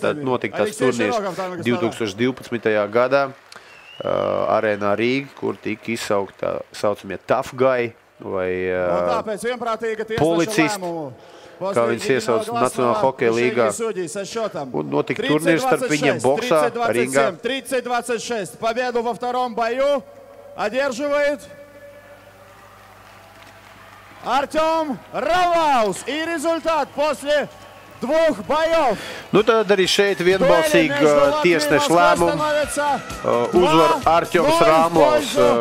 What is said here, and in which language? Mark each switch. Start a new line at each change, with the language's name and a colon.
Latvian: Tad notika tas turnīrs 2012. gadā Arēnā Rīga, kur tika izsaukta saucamie tough guy vai policisti, kā viņas iesauc Nacionālā hokeja līgā. Un notika turnīrs starp viņiem boksā ringā. 30-26.
Russian: Победу во втором бою одерживает Артем Ramlovs. И результат после двух боев.
Latvian: Nu, tad arī šeit vienbalsīgi tiesneša lēmumu uzvar Artjoms Ramlovs.